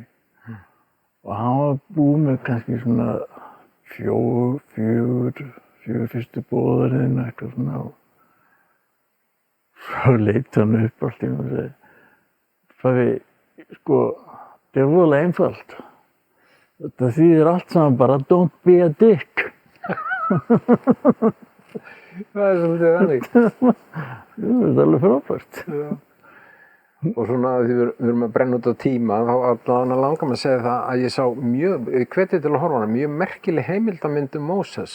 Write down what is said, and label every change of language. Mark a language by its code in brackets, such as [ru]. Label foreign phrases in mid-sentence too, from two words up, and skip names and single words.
[is] Og hann var búinn með kannski svona fjögur fyrstu boðorðin eitthvað svona og svo leit hann upp allt í og segi Fabi, sko, þetta er voðalega einfalt. Þetta þýðir allt saman bara [en] don't be a dick. [is] Það er svolítið þannig. Það er alveg frábært. Já. Og svona því við erum að brenna út á tíma þá langar mig að segja það að ég sá hvetja til að horfa hana, mjög merkileg heimildamynd Móses.